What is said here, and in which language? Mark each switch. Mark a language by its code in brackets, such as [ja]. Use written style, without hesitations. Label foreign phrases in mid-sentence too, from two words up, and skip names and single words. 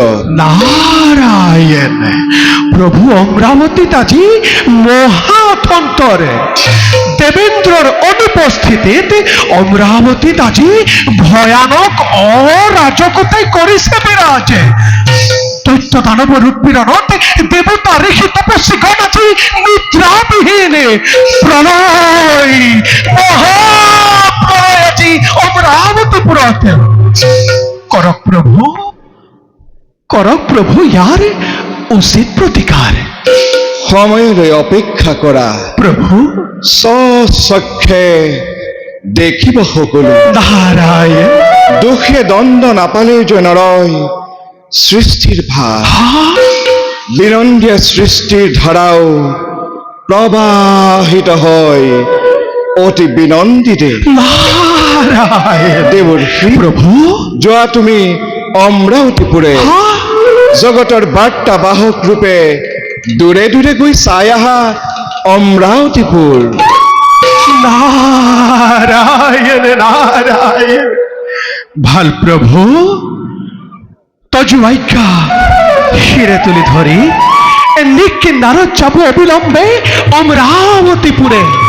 [as] নারায়ণ প্রভু অমরাবতীত আজি মহাতন্তরে দেবেন্দ্রর অনুপস্থিতিত অমরাবতীত আজি ভয়ানক অরাজকতাই করিছে বিরাজ। দৈত্য দানবর উৎপীড়নত দেবতা ঋষি তপস্বী গণ আজি নিদ্রাবিহীন। প্রলয় মহাপ্রলয় আজি অমরাবতীপুরত। করক প্রভু ইয়ার উচিত প্রতিকার। সময়লৈ অপেক্ষা কৰা প্রভু স্বচক্ষে দেখিব সকলো। নারায়ণ দুখে দণ্ড নাপালে যে নৰয় সৃষ্টিৰ ভাৰ। বিনন্দীয়া সৃষ্টিৰ ধাৰাও প্ৰবাহিত হয় অতি বিনন্দিতে। নারায়ণ দেৱৰ্ষি প্রভু যোৱা তুমি অমৰাৱতীপুৰে জগতৰ বাৰ্তা বাহক ৰূপে দূৰে দূৰে গৈ চাই আহা অমৰাৱতীপুৰ। নারায়ণ নারায়ণ ভাল প্রভু তজু আজ্ঞা শিরে তুলি ধরি নিকিন্নার যাব অবিলম্বে অমরাবতীপুরে।